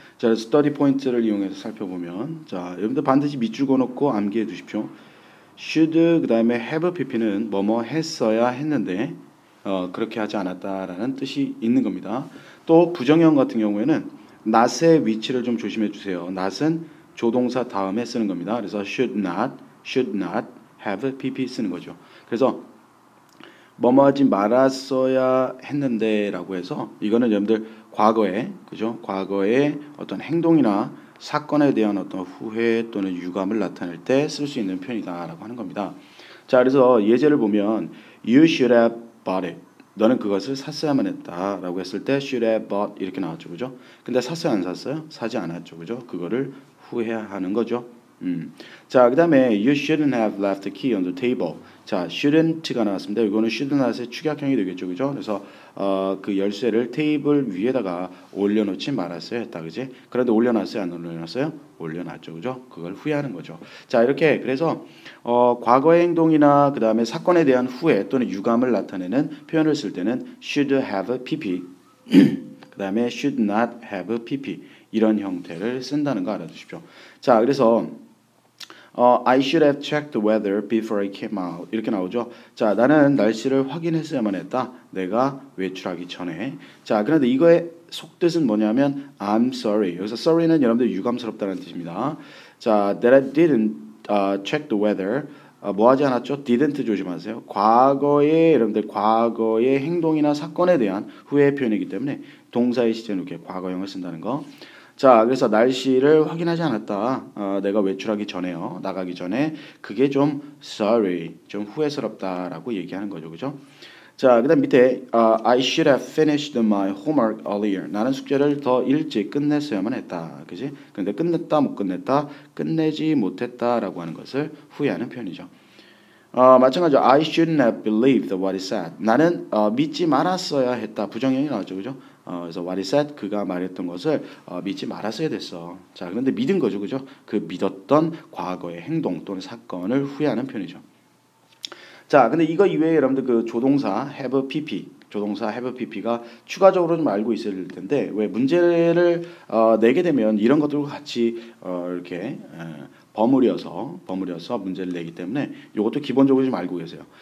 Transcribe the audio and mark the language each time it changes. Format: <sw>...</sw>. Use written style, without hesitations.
<ko>자, 스터디 포인트를 이용해서 살펴보면, 자, 여러분들 반드시 밑줄 그어놓고 암기해 두십시오. should, 그 다음에 have pp는 뭐뭐 했어야 했는데, 그렇게 하지 않았다라는 뜻이 있는 겁니다. 또 부정형 같은 경우에는 not의 위치를 좀 조심해 주세요. not은 조동사 다음에 쓰는 겁니다. 그래서 should not have pp 쓰는 거죠. 그래서 뭐뭐 하지 말았어야 했는데라고 해서 이거는 여러분들 과거에, 그죠? 과거의 어떤 행동이나 사건에 대한 어떤 후회 또는 유감을 나타낼 때 쓸 수 있는 표현이다라고 하는 겁니다. 자, 그래서 예제를 보면</ko> <en>you should have bought it.</en> <ko>너는 그것을 샀어야만 했다라고 했을 때 should have bought 이렇게 나왔죠, 그죠? 근데 샀어요, 안 샀어요? 사지 않았죠, 그죠? 그거를 후회하는 거죠. 자, 그 다음에</ko> <en>you shouldn't have left the key on the table.</en> <ko>자, shouldn't가 나왔습니다. 이거는 should not의 축약형이 되겠죠, 그죠? 그래서 그 열쇠를 테이블 위에다가 올려놓지 말았어야 했다, 그지? 그런데 올려놨어요, 안 올려놨어요? 올려놨죠, 그죠? 그걸 후회하는 거죠. 자, 이렇게 그래서 과거의 행동이나 그 다음에 사건에 대한 후회 또는 유감을 나타내는 표현을 쓸 때는 should have pp, 그 다음에 should not have pp 이런 형태를 쓴다는 거 알아두십시오. 자, 그래서</ko> <en>I should have checked the weather before I came out.</en> <ko>이렇게 나오죠. 자, 나는 날씨를 확인했어야만 했다. 내가 외출하기 전에. 자, 그런데 이거의 속뜻은 뭐냐면</ko> <en>I'm sorry.</en> <ko>여기서 sorry는 여러분들 유감스럽다는 뜻입니다.</ko> <en>자, that I didn't check the weather.</en> <ko>뭐 하지 않았죠? didn't 조심하세요. 과거의 여러분들 과거의 행동이나 사건에 대한 후회 표현이기 때문에 동사의 시제는 이렇게 과거형을 쓴다는 거. 자, 그래서 날씨를 확인하지 않았다. 내가 외출하기 전에요. 나가기 전에 그게 좀 sorry, 좀 후회스럽다라고 얘기하는 거죠, 그죠? 자, 그다음 밑에</ko> <en>I should have finished my homework earlier.</en> <ko>나는 숙제를 더 일찍 끝냈어야만 했다, 그지? 근데 끝냈다, 못 끝냈다, 끝내지 못했다라고 하는 것을 후회하는 표현이죠. 마찬가지로</ko> <en>I shouldn't have believed what he said.</en> <ko>나는 믿지 말았어야 했다. 부정형이 나왔죠, 그죠? 그래서</ko> <en>what he said,</en> <ko>그가 말했던 것을 믿지 말았어야 됐어. 자, 그런데 믿은 거죠, 그죠? 그 믿었던 과거의 행동 또는 사건을 후회하는 표현이죠. 자, 근데 이거 이외에 여러분들 그 조동사 have pp, 조동사 have pp가 추가적으로 좀 알고 있어야 될 텐데 왜 문제를 내게 되면 이런 것들과 같이 이렇게 버무려서 문제를 내기 때문에 이것도 기본적으로 좀 알고 계세요.</ko>